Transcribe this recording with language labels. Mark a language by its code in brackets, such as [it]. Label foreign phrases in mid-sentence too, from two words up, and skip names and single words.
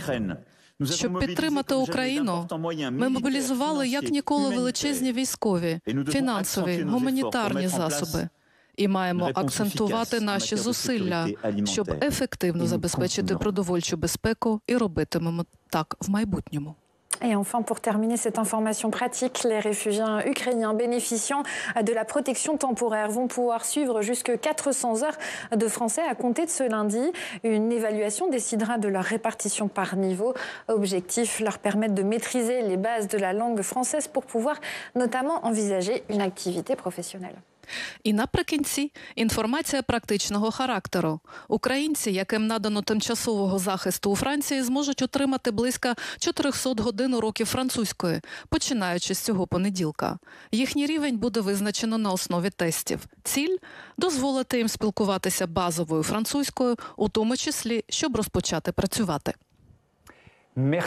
[uk] Щоб підтримати Україну, ми мобілізували як ніколи величезні військові, фінансові, гуманітарні засоби. І маємо акцентувати наші зусилля, щоб ефективно забезпечити продовольчу безпеку, і робитимемо так в майбутньому. [fr] Et enfin, pour terminer cette information pratique, les réfugiés ukrainiens bénéficiant de la protection temporaire vont pouvoir suivre jusque 400 heures de français à compter de ce lundi. Une évaluation décidera de leur répartition par niveau. Objectif, leur permettre de maîtriser les bases de la langue française pour pouvoir notamment envisager une activité professionnelle. [uk] І наприкінці інформація практичного характеру. Українці, яким надано тимчасового захисту у Франції, зможуть отримати близько 400 годин уроків французької, починаючи з цього понеділка. Їхній рівень буде визначено на основі тестів. Ціль – дозволити їм спілкуватися базовою французькою, у тому числі, щоб розпочати працювати.